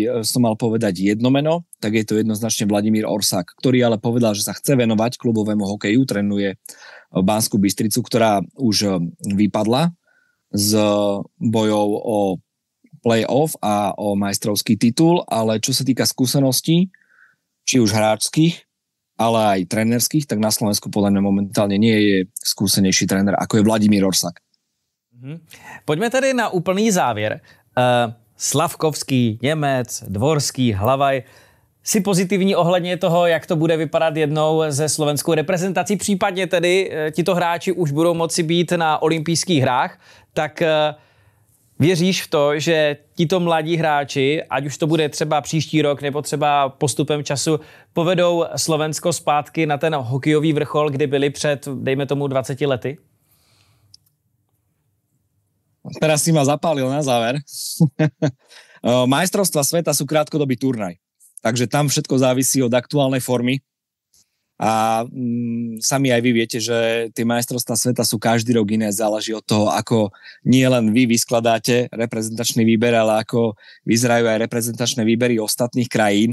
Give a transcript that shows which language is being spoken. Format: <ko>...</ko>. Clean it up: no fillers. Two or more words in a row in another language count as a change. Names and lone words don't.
<sk>som mal povedať jedno meno, tak je to jednoznačne Vladimír Orsák, ktorý ale povedal, že sa chce venovať klubovému hokeju, trénuje Banskú Bystricu, ktorá už vypadla z bojov o play-off a o majstrovský titul, ale čo sa týka skúseností, či už hráčských, ale aj trénerských, tak na Slovensku podľa mňa momentálne nie je skúsenejší tréner, ako je Vladimír Orsák.</sk> <cs>Pojďme tedy na úplný závěr. Slavkovský, Němec, Dvorský, Hlavaj. Si pozitivní ohledně toho, jak to bude vypadat jednou ze slovenskou reprezentací, případně tedy tito hráči už budou moci být na olympijských hrách, tak věříš v to, že tito mladí hráči, ať už to bude třeba příští rok nebo třeba postupem času, povedou Slovensko zpátky na ten hokejový vrchol, kdy byli před, dejme tomu, 20 lety?</cs> <sk>Teraz si ma zapálil na záver. Majstrovstvá sveta sú krátkodobý turnaj, takže tam všetko závisí od aktuálnej formy a sami aj vy viete, že tie majstrovstvá sveta sú každý rok iné, záleží od toho, ako nie len vy vyskladáte reprezentačný výber, ale ako vyzerajú aj reprezentačné výbery ostatných krajín.</sk>